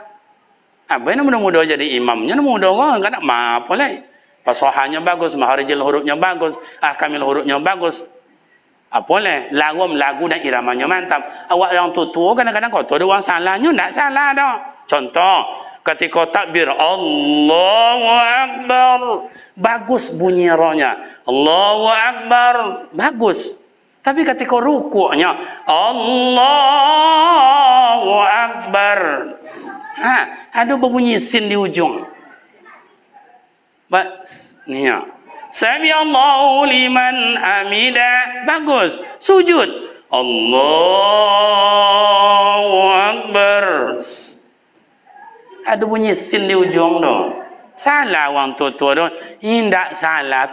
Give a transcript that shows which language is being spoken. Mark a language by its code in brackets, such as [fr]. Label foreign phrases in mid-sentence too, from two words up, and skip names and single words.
[ms] Baik nak muda-muda jadi imamnya, nak muda orang kan nak apa lagi. Pasahannya bagus, maharijil hurufnya bagus, kamil hurufnya bagus. Apa lagi? Lagu dan iramanya mantap. Awak yang tua kadang-kadang kau tu ada orang salahnya, tak salah dah. Contoh, ketika takbir [ar] الله أكبر, [ms] bagus bunyi rohnya. [ar] الله أكبر, [ms] bagus. Tapi ketika rukuknya [ar] الله أكبر, [ms] ada berbunyi sin di ujung. Ni ya. [ar] سمع الله لمن حمده, [ms] bagus. Sujud [ar] الله أكبر, [ms] ada bunyi sin di ujung tu. Salah orang tua-tua tu. Hindak salah.